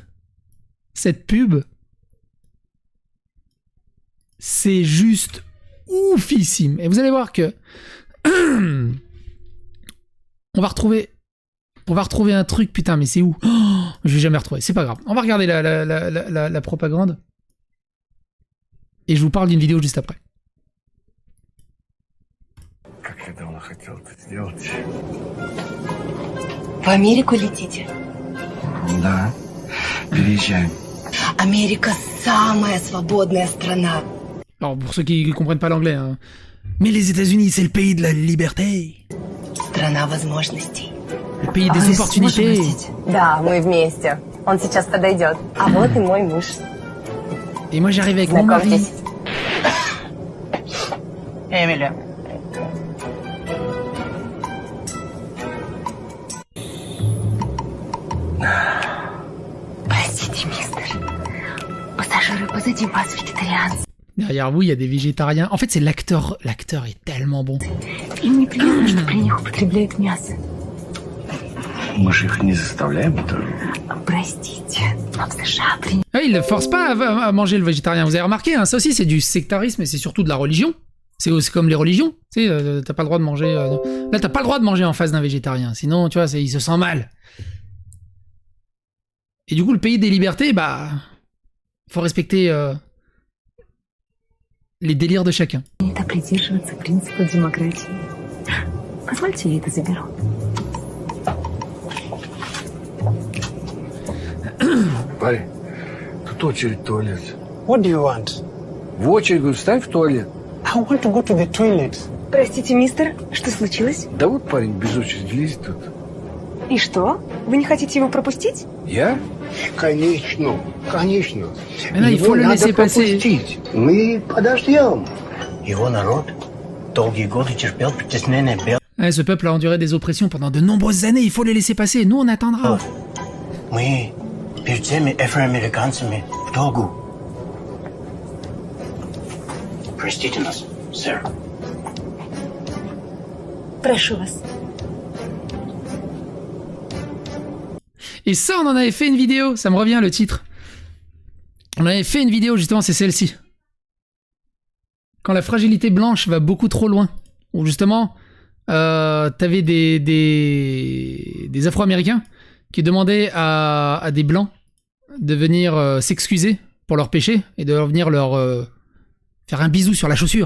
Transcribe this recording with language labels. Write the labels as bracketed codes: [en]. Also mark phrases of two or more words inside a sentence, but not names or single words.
[fr] Cette pub, c'est juste oufissime. Et vous allez voir que on va retrouver un truc, putain, mais c'est où? Je vais jamais retrouver, c'est pas grave. On va regarder la propagande. Et je vous parle d'une vidéo juste après. [ru] В Америку летите? Да, переезжаем. Америка самая свободная страна. [fr] Alors, pour ceux qui comprennent pas l'anglais, hein. Mais les États-Unis, c'est le pays de la liberté. [ru] Страна возможностей. [fr] Le pays des opportunités. [ru] Да, мы вместе. Он сейчас подойдет. А вот и мой муж. [fr] Et moi, j'arrive avec mon mari. [ru] Эмили. Простите, мистер. Пассажиры позади вас вегетарианцы. [fr] Derrière vous, il y a des végétariens. En fait, c'est l'acteur. L'acteur est tellement bon. [ru] Им неприятно, что при них употребляют мясо. Мы же их не заставляем это. Простите, но в США [fr] Ah, il ne force pas à manger le végétarien. Vous avez remarqué, hein, ça aussi, c'est du sectarisme et c'est surtout de la religion. C'est comme les religions. Tu sais, t'as pas le droit de manger. Là, t'as pas le droit de manger en face d'un végétarien. Sinon, tu vois, il se sent mal. Et du coup, le pays des libertés, bah, faut respecter les délires de chacun. [ru] Это придерживаться принципа демократии. Позвольте, я это заберу. Парень, тут очередь в туалет. [en] What do you want? [ru] В очередь, говорю, встань в туалет. [en] I want to go to the toilet. [ru] Простите, мистер, что случилось? Да вот парень без очереди лезет тут. И что? Вы не хотите его пропустить? Я? Конечно, конечно. [fr] Mais là, il faut le laisser passer. [ru] Мы подождем. Его народ долгие годы терпел притеснение белых. [fr] Ouais, ce peuple a enduré des oppressions pendant de nombreuses années. Il faut les laisser passer. Nous, on attendra. [ru] Мы перед всеми афроамериканцами в долгу. Простите нас, сэр. Прошу вас. [fr] Et ça, on en avait fait une vidéo. Ça me revient, le titre. On avait fait une vidéo, justement, c'est celle-ci. Quand la fragilité blanche va beaucoup trop loin. Où, justement, t'avais des Afro-Américains qui demandaient à des Blancs de venir s'excuser pour leurs péchés et de venir leur faire un bisou sur la chaussure.